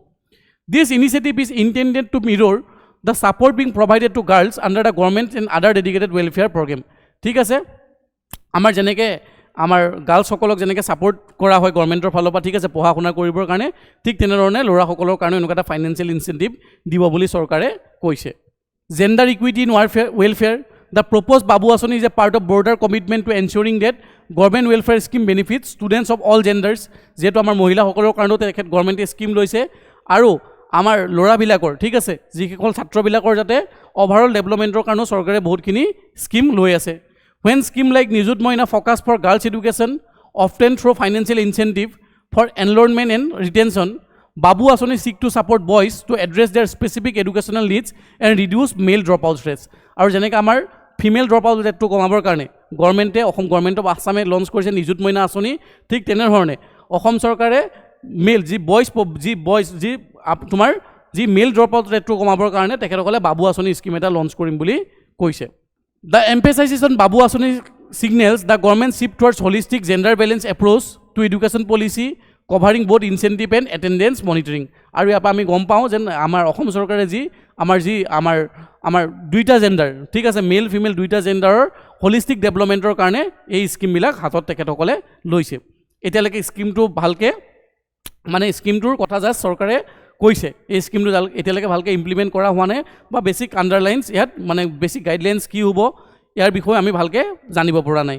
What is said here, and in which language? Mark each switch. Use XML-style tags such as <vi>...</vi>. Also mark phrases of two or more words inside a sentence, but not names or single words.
<en>This initiative is intended to mirror the support being provided to girls under the government and other dedicated welfare program</en> <as>ঠিক আছে আমাৰ যেনেকৈ আমাৰ গাৰ্লছসকলক যেনেকৈ ছাপৰ্ট কৰা হয় গভৰ্ণমেণ্টৰ ফালৰ পৰা ঠিক আছে পঢ়া শুনা কৰিবৰ কাৰণে ঠিক তেনেধৰণে ল'ৰাসকলৰ কাৰণে এনেকুৱা এটা ফাইনেন্সিয়েল ইনচেণ্টিভ দিব বুলি চৰকাৰে কৈছে</as> <en>gender equity in welfare The proposed Babu Asani is a part of broader commitment to ensuring that government welfare scheme benefits students of all genders.</en> <as>যেহেতু আমাৰ মহিলাসকলৰ কাৰণেও তেখেত গভৰ্ণমেণ্টে স্কিম লৈছে আৰু আমাৰ ল'ৰাবিলাকৰ ঠিক আছে যিসকল ছাত্ৰবিলাকৰ যাতে</as> <en>overall developmentৰ</en> <as>কাৰণেও চৰকাৰে বহুতখিনি স্কিম লৈ আছে.</as> <en>When scheme like Nijut Moina focus for girls' education, often through financial incentive for enrollment and retention, Babu Asani seek to support boys to address their specific educational needs and reduce male dropout rates.</en> <as>আৰু যেনেকৈ আমাৰ</as> <en>female dropout rateটো</en> <as>কমাবৰ কাৰণে গভৰ্ণমেণ্টে অসম গভৰ্ণমেণ্ট অফ আছামে লঞ্চ কৰিছে নিযুত মইনা আঁচনি ঠিক তেনেধৰণে অসম চৰকাৰে মেল যি তোমাৰ যি</as> <en>male dropout rateটো</en> <as>কমাবৰ কাৰণে তেখেতসকলে বাবু আঁচনি স্কিম এটা লঞ্চ কৰিম বুলি কৈছে.</as> <en>The emphasis on Babu Asani signals the government shift towards holistic gender balance approach to education policy covering both incentive and attendance monitoring.</en> <as>আৰু ইয়াৰ পৰা আমি গম পাওঁ যেন আমাৰ অসম চৰকাৰে আমাৰ দুইটা জেণ্ডাৰ ঠিক আছে</as> <en>male female</en> <as>দুইটা জেণ্ডাৰৰ</as> <en>holistic developmentৰ</en> <as>কাৰণে এই স্কিমবিলাক হাতত তেখেতসকলে লৈছে. এতিয়ালৈকে স্কিমটো ভালকৈ মানে স্কিমটোৰ কথা জাষ্ট চৰকাৰে কৈছে এই স্কিমটো এতিয়ালৈকে ভালকৈ ইমপ্লিমেণ্ট কৰা হোৱা নাই বা</as> <en>basic underlines</en> <as>ইয়াত মানে</as> <en>basic guidelines</en> <as>কি হ'ব ইয়াৰ বিষয়ে আমি ভালকৈ জানিব পৰা নাই.</as>